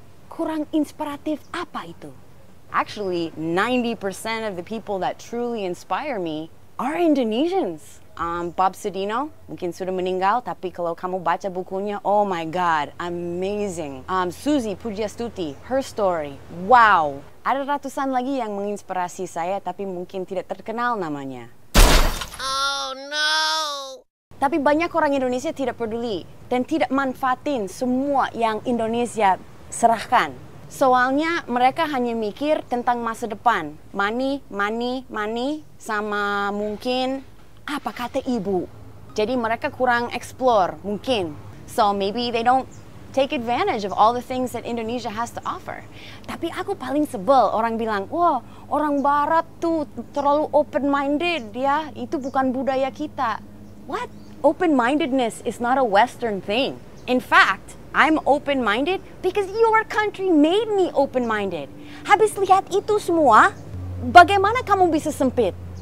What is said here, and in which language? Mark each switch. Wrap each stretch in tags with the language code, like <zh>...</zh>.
<id>Kurang inspiratif apa itu?</id> <en>Actually, 90% of the people that truly inspire me are Indonesians.</en> <id>Bob Sedino, mungkin sudah meninggal, tapi kalau kamu baca bukunya,</id> <en>oh my god, amazing. Suzy Pujastuti, her story, wow.</en> <id>Ada ratusan lagi yang menginspirasi saya, tapi mungkin tidak terkenal namanya.</id> <en>Oh no!</en> <id>Tapi banyak orang Indonesia tidak peduli dan tidak manfaatin semua yang Indonesia serahkan. Soalnya mereka hanya mikir tentang masa depan.</id> <en>Money, money, money,</en> <id>sama mungkin apa kata ibu. Jadi mereka kurang explore mungkin.</id> <en>So maybe they don't take advantage of all the things that Indonesia has to offer.</en> <id>Tapi aku paling sebel orang bilang, wah orang barat tuh terlalu open-minded ya, itu bukan budaya kita.</id> <en>What? Open-mindedness is not a Western thing. In fact, I'm open-minded because your country made me open-minded.</en> <id>Habis lihat itu semua, bagaimana kamu bisa sempit?</id>